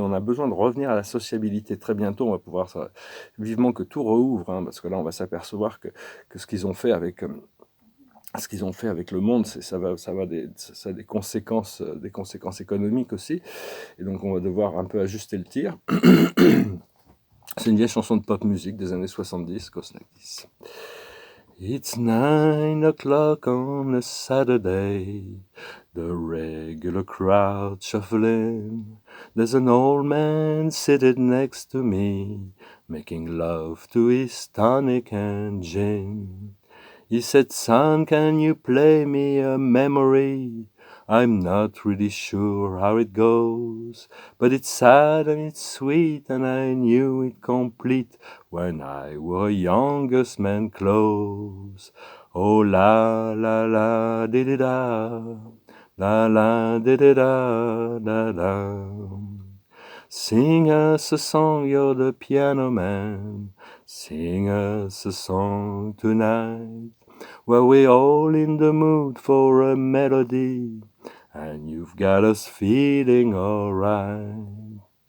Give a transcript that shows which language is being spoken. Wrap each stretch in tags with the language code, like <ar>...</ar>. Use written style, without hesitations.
<fr>On a besoin de revenir à la sociabilité. Très bientôt, on va pouvoir, vivement que tout rouvre, hein, parce que là, on va s'apercevoir que ce qu'ils ont fait avec... ce qu'ils ont fait avec le monde, ça a des conséquences économiques aussi. Et donc, on va devoir un peu ajuster le tir. C'est une vieille chanson de pop musique des années 70,</fr> <en>goes like this. It's 9 o'clock on a Saturday, the regular crowd shuffling. There's an old man sitting next to me, making love to his tonic and gin. He said, son, can you play me a memory? I'm not really sure how it goes, but it's sad and it's sweet, and I knew it complete when I wore youngest man clothes. Oh la la la di da, la la di da da da. Sing us a song, you're the piano man. Sing us a song tonight. Well, we're all in the mood for a melody, and you've got us feeling alright.</en>